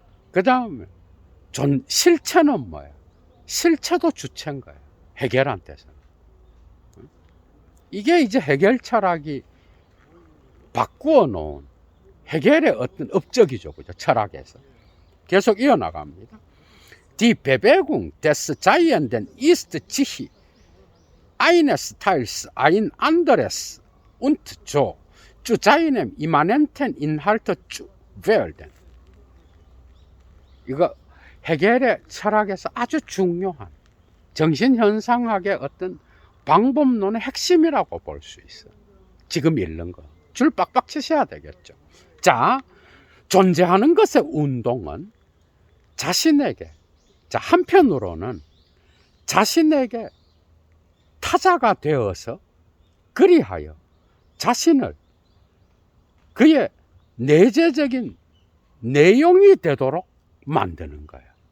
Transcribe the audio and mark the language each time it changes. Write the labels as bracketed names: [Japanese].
[Korean] 그 다음에 실체는 뭐예요? 실체도 주체인 거예요. 해결한테서. 이게 이제 해결 철학이 바꾸어 놓은 해결의 어떤 업적이죠, 그죠? 철학에서. 계속 이어나갑니다. [German] Die Bewegung des Giants ist sich eines Teils ein anderes und zu seinem immanenten Inhalt zu werden. [Korean] 이거 해결의 철학에서 아주 중요한 정신현상학의 어떤 방법론의 핵심이라고 볼 수 있어요. 지금 읽는 거. 줄 빡빡 치셔야 되겠죠. 자, 존재하는 것의 운동은 자신에게, 자, 한편으로는 자신에게 타자가 되어서 그리하여 자신을 그의 내재적인 내용이 되도록 만드는 거예요.